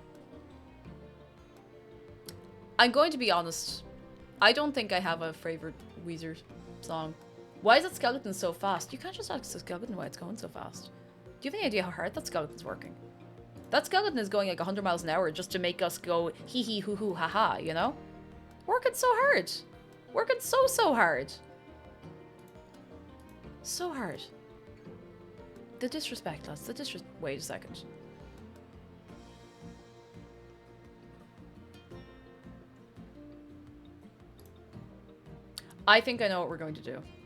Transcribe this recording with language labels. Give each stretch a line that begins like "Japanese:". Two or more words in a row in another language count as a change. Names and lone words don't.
English: I'm going to be honest. I don't think I have a favorite Weezer song. Why is that skeleton so fast? You can't just ask the skeleton why it's going so fast. Do you have any idea how hard that skeleton's working? That skeleton is going like 100 miles an hour just to make us go hee hee hoo hoo ha ha, you know? Working so hard. Working so hard. So hard. The disrespect, lads. The disrespect. Wait a second. I think I know what we're going to do.